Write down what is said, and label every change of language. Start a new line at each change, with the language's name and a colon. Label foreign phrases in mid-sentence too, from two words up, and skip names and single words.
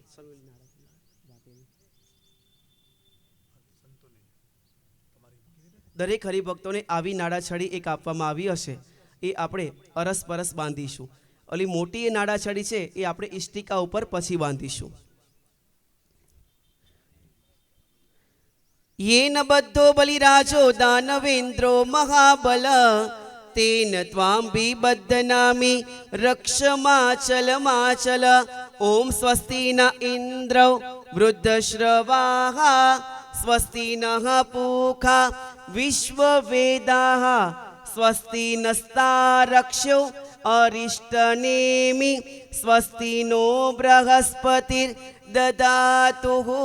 Gujarati: દરેક હરિભક્તોને આવી નાડાછડી એક આપવામાં આવી હશે એ આપણે અરસપરસ બાંધીશું. ઓલી મોટી એ નાડાછડી છે એ આપણે ઇષ્ટિકા ઉપર પછી બાંધીશું.
Sanskrit: येन बद्धो बलिराजो दानवेन्द्रो महाबल तेन त्वां बिबध्नामि रक्षमाचलमाचल। ॐ स्वस्ति न इन्द्रौ वृद्धश्रवाः स्वस्ति नः पूषा विश्ववेदाः स्वस्ति नस्तारक्षो अरिष्टनेमि स्वस्ति नो बृहस्पतिर्ददातु।